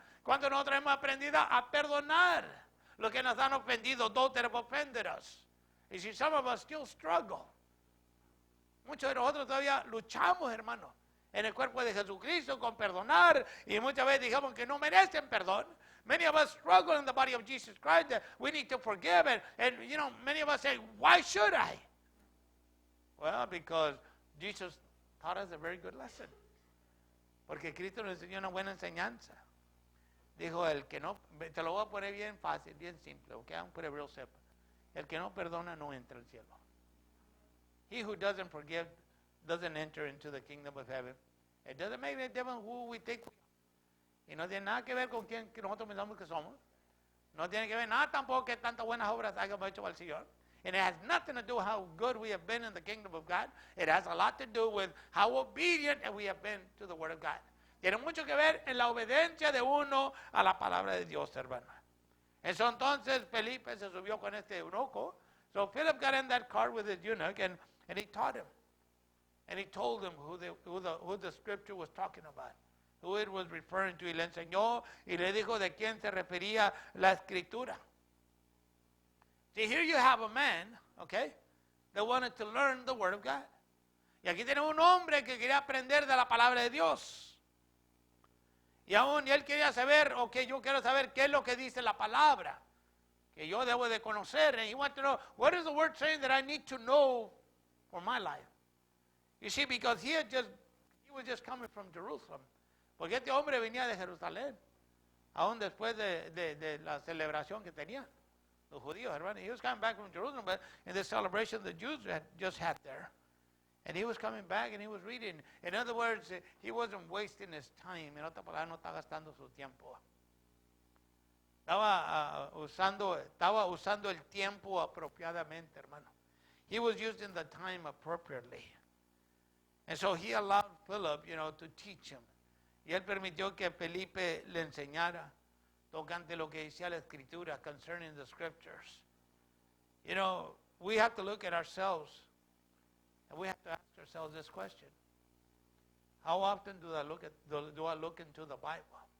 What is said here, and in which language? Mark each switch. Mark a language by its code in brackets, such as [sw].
[es] ¿Cuántos de nosotros hemos aprendido a perdonar lo que nos han ofendido? [en] Those that have offended us. You see, some of us still struggle. [es] Muchos de nosotros todavía luchamos, hermano, en el cuerpo de Jesucristo con perdonar, y muchas veces dijimos que no merecen perdón. [en] Many of us struggle in the body of Jesus Christ that we need to forgive, and many of us say, why should I? Well, because Jesus taught us a very good lesson. [es] Porque Cristo nos enseñó una buena enseñanza. Dijo, el que no, te lo voy a poner bien fácil, bien simple, okay? [en] I'm put it real simple. [es] El que no perdona no entra al cielo. [en] He who doesn't forgive doesn't enter into the kingdom of heaven. It doesn't make any difference who we think we are. [es] Y no tiene nada que ver con quién nosotros pensamos que somos. No tiene que ver nada tampoco que tantas buenas obras hayamos hecho al Señor. [en] And it has nothing to do with how good we have been in the kingdom of God. It has a lot to do with how obedient we have been to the word of God. [es] Tiene mucho que ver en la obediencia de uno a la palabra de Dios, hermano. Eso entonces Felipe se subió con este eunuco. [en] So Philip got in that car with his eunuch and he taught him. And he told him who the scripture was talking about. Who it was referring to. [es] Y le enseñó y le dijo de quién se refería la escritura. [en] See, here you have a man, okay, that wanted to learn the word of God. [es] Y aquí tenemos un hombre que quería aprender de la palabra de Dios. Y él quería saber, okay, yo quiero saber qué es lo que dice la palabra, que yo debo de conocer. [en] And he wanted to know, what is the word saying that I need to know for my life? You see, because he was just coming from Jerusalem. [es] Porque este hombre venía de Jerusalén, aún después de la celebración que tenían los judíos, hermano. [en] He was coming back from Jerusalem, but in the celebration the Jews had just had there. And he was coming back and he was reading. In other words, he wasn't wasting his time. [es] En otras palabras, no está gastando su tiempo. Estaba usando el tiempo apropiadamente, hermano. [en] He was using the time appropriately. And so he allowed Philip, to teach him. [es] Y él permitió que Felipe le enseñara tocante lo que decía la escritura, [en] concerning the scriptures. We have to look at ourselves, and we have to ask ourselves this question. How often do I look into the Bible?